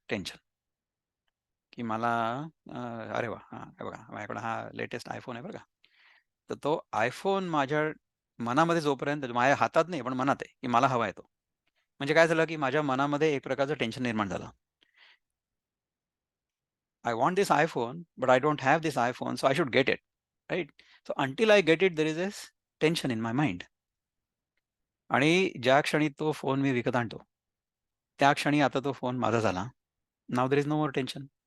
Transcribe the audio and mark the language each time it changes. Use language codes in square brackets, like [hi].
[mr] Tension, की मला अ, अरे वाह! हां, हे बघा माझ्याकडे हा लेटेस्ट iPhone आहे बरं का. तर तो iPhone माझ्या मनामध्ये जोपर्यंत माझ्या हातात नाही, पण मनात आहे, की मला हवा आहे तो. म्हणजे काय झालं, की माझ्या मनामध्ये एक प्रकारचं टेन्शन निर्माण झालं. [en] I want this iPhone, but I don't have this iPhone, so I should get it, right? So until I get it, there is this tension in my mind. [mr] आणि ज्या क्षणी तो फोन मी विकत आणतो, त्या क्षणी आता तो फोन माझा झाला. [en] Now there is no more tension.